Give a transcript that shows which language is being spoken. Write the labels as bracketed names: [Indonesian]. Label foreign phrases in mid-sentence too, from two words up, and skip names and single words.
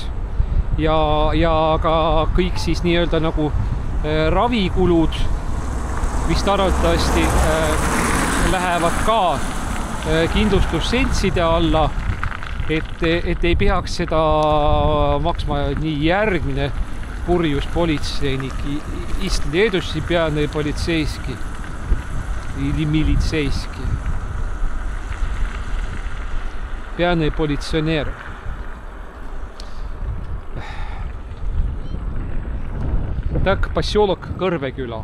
[Estonian] Ja ka kõik siis nii-öelda nagu ravikulud vist arvatavasti lähevad ka kindlustusseltside alla. et ei peaks seda maksma nii järgmine purjus politseinik. [Russian] Следующий пьяный полицейский или милицейский. Пьяный полиционер. Так, поселок Kõrveküla.